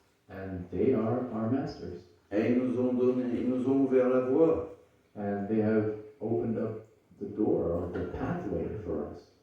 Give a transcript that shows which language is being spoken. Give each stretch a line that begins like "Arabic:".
English: And they are our masters.
French: Et ils nous ont ouvert la voie.
English: and they have opened up the door or the pathway for us.